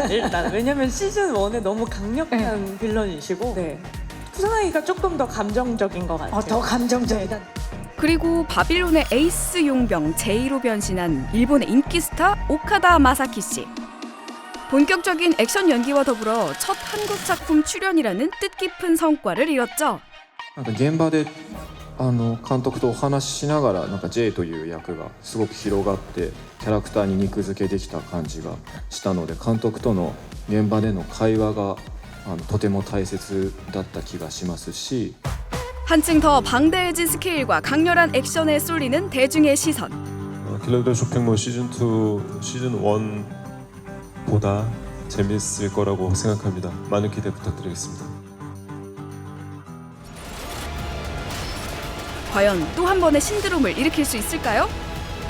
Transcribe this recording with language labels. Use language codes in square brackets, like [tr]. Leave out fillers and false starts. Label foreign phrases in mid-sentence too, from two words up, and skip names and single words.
[ko] 일단 왜냐면 시즌 1에 너무 강력한 빌런이시고 쿠사나기가 조금 더 감정적인 것 같아요. 더 감정적이다. 그리고 바빌론의 에이스 용병 제이로 변신한 일본의 인기 스타 오카다 마사키 씨. 본격적인 액션 연기와 더불어 첫 한국 작품 출연이라는 뜻깊은 성과를 이뤘죠. [ja] 現場で監督とお話ししながらJ という役がすごく広がってキャラクターに肉付けできた感じがしたので、監督との現場での会話がとても大切だった気がしますし、 [ko] 한층 더 방대해진 스케일과 강렬한 액션에 쏠리는 대중의 시선. 킬러들 쇼핑몰 시즌 2, 시즌 1보다 재밌을 거라고 생각합니다. 많은 기대 부탁드리겠습니다. 과연 또 한 번의 신드롬을 일으킬 수 있을까요?